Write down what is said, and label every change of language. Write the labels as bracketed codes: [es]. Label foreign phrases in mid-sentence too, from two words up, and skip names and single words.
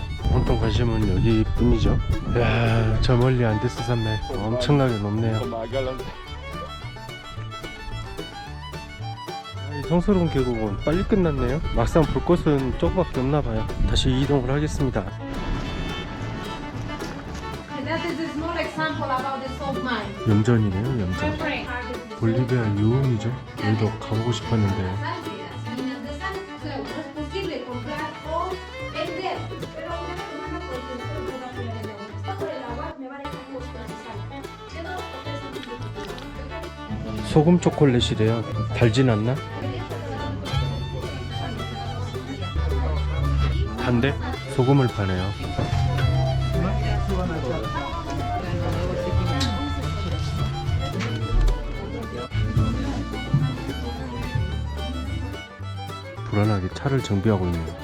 [ko] 온통 관심은 여기 뿐이죠. 이야, 저 멀리 안데스 산맥 엄청나게 높네요. 이 성스러운 계곡은 빨리 끝났네요. 막상 볼 곳은 저거밖에 없나 봐요. 다시 이동을 하겠습니다. [en] That is a small example about the salt mine. [ko] 염전이네요, 염전. Different. 볼리비아 유흥이죠. 여기도 가보고 싶었는데 [es] Minas de sal, o sea, no es posible comprar o vender. Pero una semana pues yo no voy a poder vender. Está por el agua, me van a dejar justo de sal. Quedo hotel. [ko] 소금 초콜릿이래요. 달진 않나? 단데? 소금을 파네요. 불안하게 차를 정비하고 있네요.